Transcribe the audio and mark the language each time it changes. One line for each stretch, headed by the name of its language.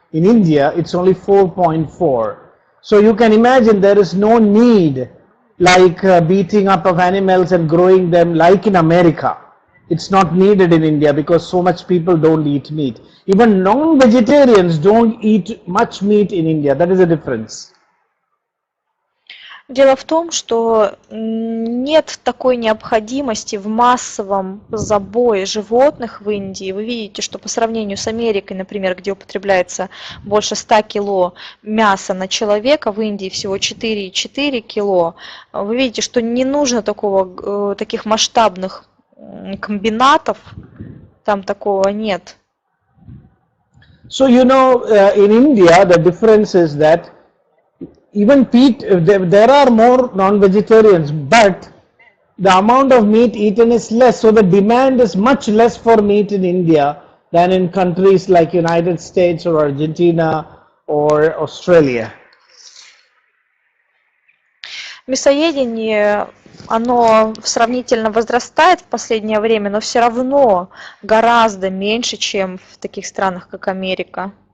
English: In India, it's only 4.4. So you can imagine there is no need like beating up of animals and growing them like in America. It's not needed in India because so much people don't eat meat. Even non-vegetarians don't eat much meat in India. That is the difference.
Russian: Дело в том, что нет такой необходимости в массовом забое животных в Индии. Вы видите, что по сравнению с Америкой, например, где употребляется больше 100 кило мяса на человека, в Индии всего 4,4 кило. Вы видите, что не нужно таких масштабных комбинатов, там такого нет.
English: So in India the difference is that even there are more non-vegetarians, but the amount of meat eaten is less, so the demand is much less for meat in India than in countries like United States or Argentina or Australia.
Russian: Мясоедение, оно сравнительно возрастает в последнее время, но все равно гораздо меньше, чем в таких странах, как Америка.